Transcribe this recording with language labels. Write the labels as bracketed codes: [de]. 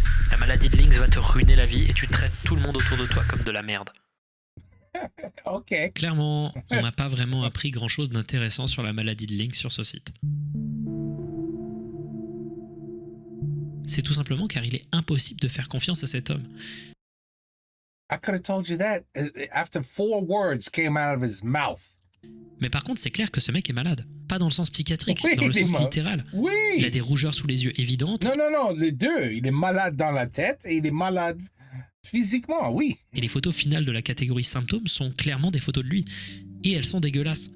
[fr] La maladie de Lynx va te ruiner la vie et tu traites tout le monde autour de toi comme de la merde. Ok. Clairement, on n'a pas vraiment appris grand-chose d'intéressant sur la maladie de Lynx sur ce site. C'est tout simplement car il est impossible de faire confiance à cet homme. [en] I could have told you that after 4 words came out of his mouth. [fr] Mais par contre, c'est clair que ce mec est malade. Pas dans le sens psychiatrique, Oui, dans le il est sens mal. littéral. Oui. Il a des rougeurs sous les yeux évidentes. Non, les deux. Il est malade dans la tête et il est malade physiquement, oui. Et les photos finales de la catégorie symptômes sont clairement des photos de lui. Et elles sont dégueulasses.